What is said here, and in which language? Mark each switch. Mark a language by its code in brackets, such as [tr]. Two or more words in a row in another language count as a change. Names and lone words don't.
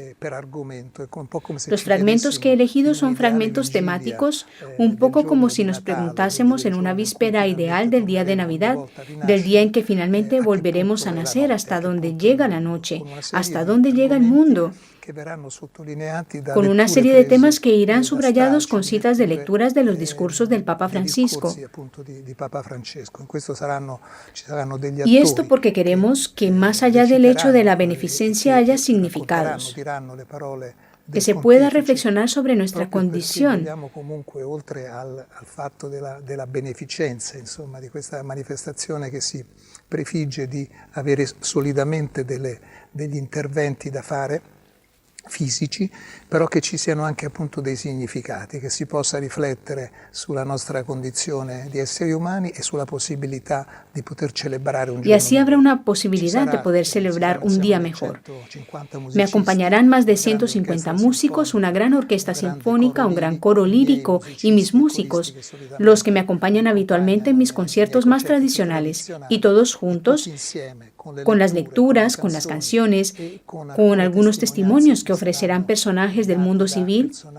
[es] Los fragmentos que he elegido son fragmentos temáticos, un poco como si nos preguntásemos en una víspera ideal del día de Navidad, del día en que finalmente volveremos a nacer, hasta dónde llega la noche, hasta dónde llega el mundo, con una serie de temas que irán subrayados con citas de lecturas de los discursos del Papa Francisco. Y esto porque queremos que más allá del hecho de la beneficencia haya significados, que se pueda reflexionar sobre nuestra condición. [it] Al fatto della beneficenza, insomma, di questa manifestazione che si prefigge di avere solidamente degli interventi da fare fisici, però che ci siano anche appunto dei significati, che si possa riflettere sulla nostra condizione di esseri umani e sulla possibilità di poter celebrare un giorno. [es] Y así habrá una posibilidad de poder celebrar un día mejor. Me acompañarán más de 150 músicos, una gran orquesta sinfónica, un gran coro lírico y mis músicos, los que me acompañan habitualmente en mis conciertos más tradicionales, y todos juntos, con las lecturas, con las canciones, con algunos testimonios que ofrecerán personajes del mundo civil.